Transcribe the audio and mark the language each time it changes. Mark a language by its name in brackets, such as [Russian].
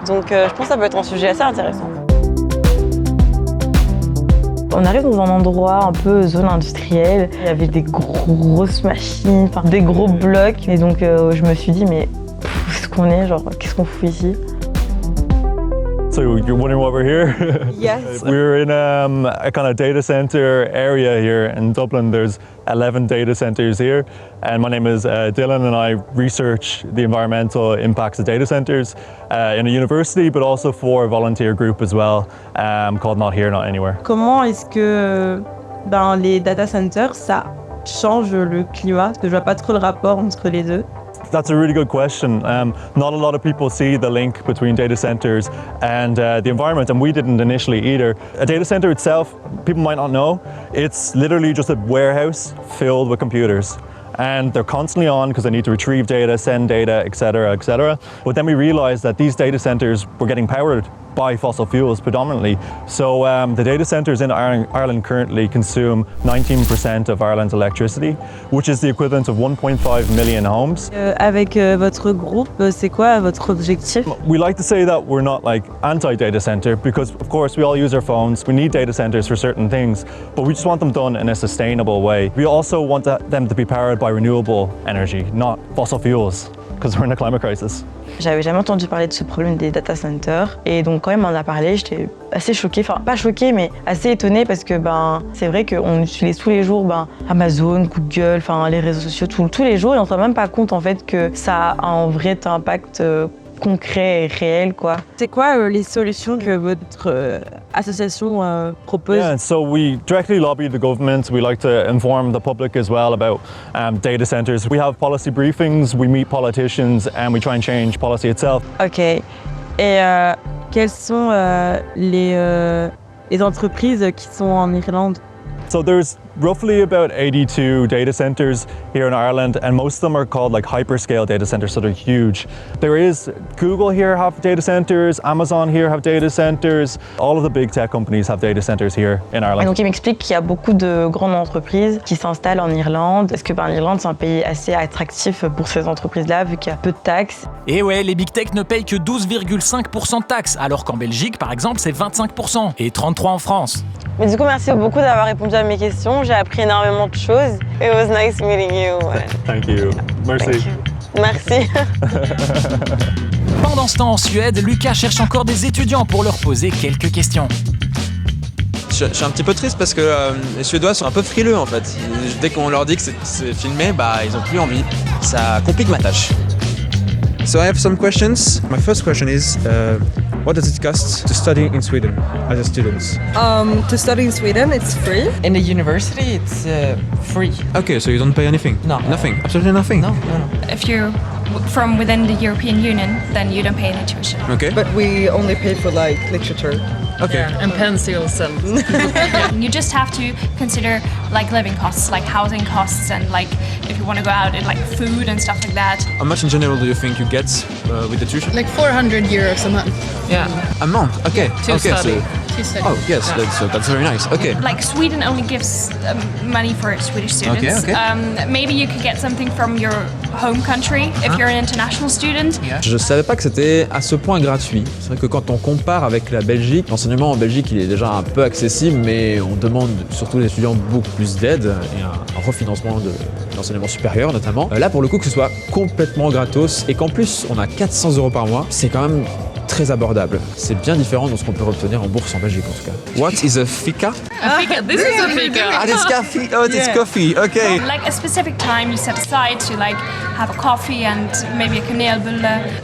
[French] Donc, je pense que ça peut être un sujet assez intéressant. On arrive dans un endroit un peu zone industrielle. Il y avait des grosses machines, des gros blocs. Et donc, je me suis dit, mais où est-ce qu'on est? Genre, qu'est-ce qu'on fout ici? [English] So you're wondering why we're here? Yes. We're in a kind of data center area here in Dublin. There's 11 data centers here. And my name is Dylan, and I research the environmental impacts of data centers in a university, but also for a volunteer group as well, called Not Here, Not Anywhere. [French] Comment est-ce que les data centers, ça change le climat? Parce que je vois pas trop le rapport entre les deux. [English] That's a really good question. Not a lot of people see the link between data centers and the environment, and we didn't initially either. A data center itself, people might not know, it's literally just a warehouse filled with computers. And they're constantly on because they need to retrieve data, send data, etc., etc. But then we realized that these data centers were getting powered by fossil fuels predominantly. So the data centers in Ireland currently consume 19% of Ireland's electricity, which is the equivalent of 1.5 million homes. [French] Avec votre groupe, c'est quoi votre objectif? [English] We like to say that we're not like anti-data center because of course we all use our phones, we need data centers for certain things, but we just want them done in a sustainable way. We also want them to be powered by renewable energy, not fossil fuels, because we're in a climate crisis. [French] J'avais jamais entendu parler de ce problème des data centers et donc quand il m'en a parlé, j'étais assez choquée, enfin pas choquée mais assez étonnée parce que c'est vrai qu'on utilise tous les jours Amazon, Google, les réseaux sociaux tous les jours et on se rend même pas compte en fait que ça a un vrai impact concret et réel quoi. C'est quoi les solutions que votre association propose? [English] Yeah, and so we directly lobby the government. We like to inform the public as well about data centers. We have policy briefings, we meet politicians and we try and change policy itself. [French] Ok. Et quelles sont les entreprises qui sont en Irlande? [English] So there's roughly about 82 data centers here in Ireland and most of them are called like hyperscale data centers, so they're huge. There is Google here have data centers, Amazon here have data centers, all of the big tech companies have data centers here in Ireland. [French] Et donc il m'explique qu'il y a beaucoup de grandes entreprises qui s'installent en Irlande parce que l'Irlande c'est un pays assez attractif pour ces entreprises-là vu qu'il y a peu de taxes. Et ouais, les big tech ne payent que 12,5% de taxes, alors qu'en Belgique par exemple c'est 25% et 33% en France. Mais du coup, merci beaucoup d'avoir répondu à mes questions. J'ai appris énormément de choses. [English] It was nice meeting you. Thank you. [French] Merci. Merci. Pendant ce temps en Suède, Lucas cherche encore des étudiants pour leur poser quelques questions. Je suis un petit peu triste parce que les Suédois sont un peu frileux en fait. Dès qu'on leur dit que c'est filmé, ils ont plus envie. Ça complique ma tâche. [English] So I have some questions. My first question is, what does it cost to study in Sweden as a student? To study in Sweden, it's free. In the university, it's free. Okay, so you don't pay anything? No. Nothing? Absolutely nothing? No. If you're from within the European Union, then you don't pay any tuition. Okay. But we only pay for literature. Okay. And pencils and... You just have to consider living costs, housing costs, and if you want to go out and food and stuff like that. How much in general do you think you get with the tuition? 400 euros a month. Yeah. A month? Okay. To study. Oh yes, that's very nice. Okay. Sweden only gives money for Swedish students. Okay. Maybe you could get something from your home country if you're an international student. [French] Je savais pas que c'était à ce point gratuit. C'est vrai que quand on compare avec la Belgique, l'enseignement en Belgique il est déjà un peu accessible, mais on demande surtout aux étudiants beaucoup plus d'aide et un refinancement de l'enseignement supérieur notamment. Là pour le coup que ce soit complètement gratos et qu'en plus on a 400 € par mois, c'est quand même très abordable. C'est bien différent de ce qu'on peut obtenir en bourse en Belgique en tout cas. [English] What is a fika? A fika. This is a fika. Ah, it's coffee. Oh, it's coffee. Okay. A specific time you set aside to have a coffee and maybe a kanelbulle.